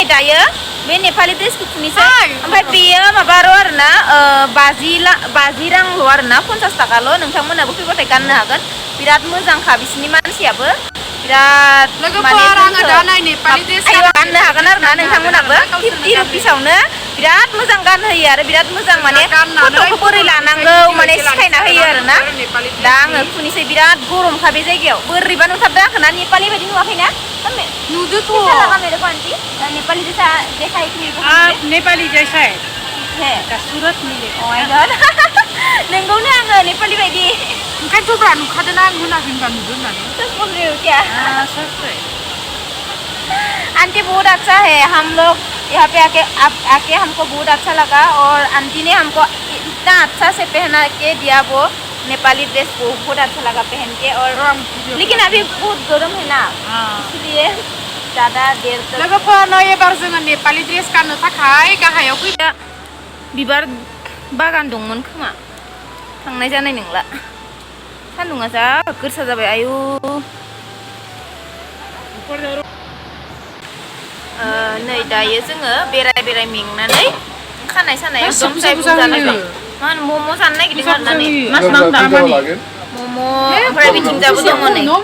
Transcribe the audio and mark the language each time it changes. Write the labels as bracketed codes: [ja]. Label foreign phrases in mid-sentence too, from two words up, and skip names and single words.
[brx] दायो बे नेपालि ड्रेसखौ थुनोसै ओमफ्राय बेयो माबाल' आरोना 50 रांल' आरोना 50 थाखाल' नोंथांमोनाबो फैबाथाय गाननो हागोन बिराद मोजांखा बिसिनि मानसियाबो बिराद माने गाननो हागोन आरोना नोंथांमोनाबो 50 रुपिसावनो बिराद मोजां गानहोयो आरो बिराद मोजां माने फट'खौ बोरै लानांगौ माने सिखायना होयो आरोना दा आङो खुनिसै बिराद गरमखा बे जायगायाव बोरैबा नुथारदों आंखोना नेपालि बायदि नुवाखैना नुदोथ' [hi] मेरे को आंटी नेपाली जैसा देखा है कि नेपाली जैसा है सुरत मिले [en] oh my god [brx] नोंगौनो आङो नेपाली बायदि ओंखायनोथ' ब्रा नुखादोंना आं होनाखै होनबा नुदों होननानै [hi] सच बोल रही हो क्या सच है आंटी बहुत अच्छा है हम लोग यहाँ पे आके हमको बहुत अच्छा लगा और आंटी ने हमको इतना अच्छा से पहना के दिया वो नेपाली ड्रेस बहुत अच्छा लगा पहन के और लेकिन अभी बहुत गर्म है ना इसलिए ज़्यादा देर तक [brx] लोगोफोरनो एबार जोङो नेपालि ड्रेस गाननो थाखाय गाहायाव फैदो बिबार बागान दंमोन खोमा थांनाय जानाय नंला सान्दुङा जा गोसा जाबाय आयु नै दायो जोङो बेराय मेंनानै खानाय सानाय एकदम जानाय मा होनो मम' जानो नागिरदों आरोना नै मम' ओमफ्राय बिथिंजाबो दङ नै